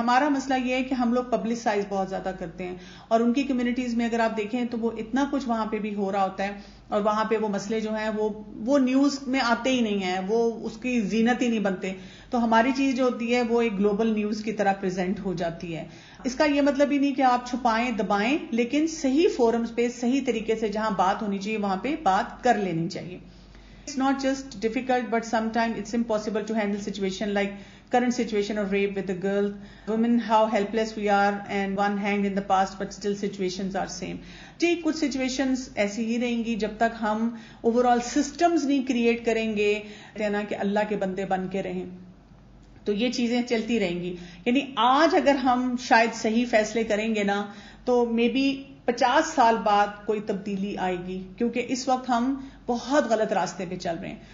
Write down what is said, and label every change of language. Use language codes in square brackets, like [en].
[ur] ہمارا مسئلہ یہ ہے کہ ہم لوگ پبلسائز بہت زیادہ کرتے ہیں, اور ان کی کمیونٹیز میں اگر آپ دیکھیں تو وہ اتنا کچھ وہاں پہ بھی ہو رہا ہوتا ہے, اور وہاں پہ وہ مسئلے جو ہیں وہ نیوز میں آتے ہی نہیں ہیں, وہ اس کی زینت ہی نہیں بنتے. تو ہماری چیز جو ہوتی ہے وہ ایک گلوبل نیوز کی طرح پریزنٹ ہو جاتی ہے. اس کا یہ مطلب ہی نہیں کہ آپ چھپائیں دبائیں, لیکن صحیح فورمز پہ صحیح طریقے سے جہاں بات ہونی چاہیے وہاں پہ بات کر لینی چاہیے. [en] It's not just difficult, but sometimes it's impossible to handle situation like current situation of rape with a girl. Women, how helpless we are, and one hanged in the past, but still situations are same. [ur] جی کچھ situations ایسی ہی رہیں گی جب تک ہم over all systems نہیں create کریں گے نا کہ اللہ کے بندے بن کے رہیں, تو یہ چیزیں چلتی رہیں گی. یعنی آج اگر ہم شاید صحیح فیصلے کریں گے نا تو مے بی 50 سال بعد کوئی تبدیلی آئے گی, کیونکہ اس وقت ہم بہت غلط راستے پہ چل رہے ہیں.